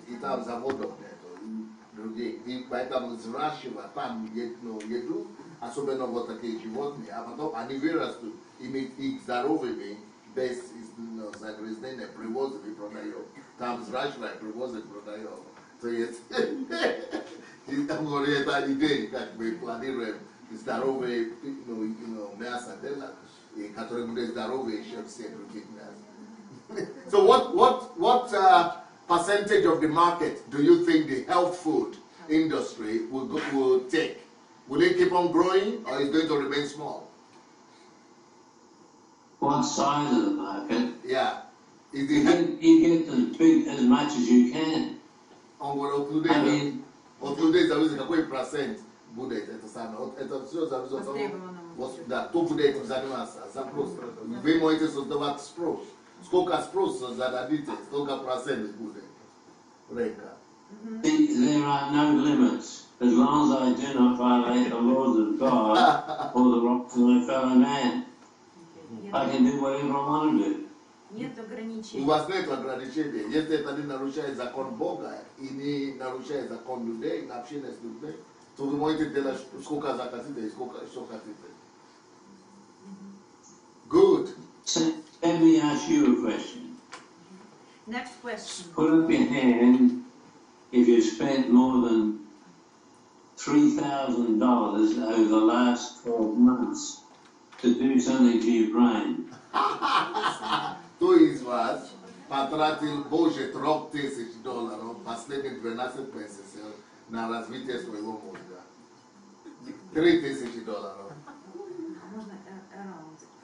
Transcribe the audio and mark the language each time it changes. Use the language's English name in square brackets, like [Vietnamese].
[Russian] И там заводов нету, других. И поэтому взращивать там еду, особенно вот такие животные, а потом они вырастут, их здоровыми, без загрязнения, привозят и продают. Там взращивают, привозят, продают. То есть, и там говорит, это идея, как мы планируем здоровые мясо делать, и которые будут здоровые еще все другие мясо. [English] So what percentage of the market do you think the health food industry will take? Will it keep on growing, or is it going to remain small? What size of the market? Yeah. Is You get as big as much as you can. I mean, [Russian] какой процент будет это самое? Это все зависит от да, кто будет этим заниматься, запрос. Вы можете создавать спрос. Сколько спроса зададите, столько процентов будет рынка. [English] There are no limits. As long as I do not violate the laws of God or the rights of my fellow man, I can do whatever I want to do. [Russian] Нет ограничений. У вас нет ограничений. Если это не нарушает закон Бога и не нарушает закон людей, общение с людьми, то вы можете делать сколько захотите и сколько что хотите. [English] Good. So, let me ask you a question. Next question. Put up your hand if you spent more than $3,000 over the last 12 months to do something to your brain. [Russian] Кто из вас потратил больше $3000 последние 12 месяцев на развитие своего мозга? $3000. Можно around?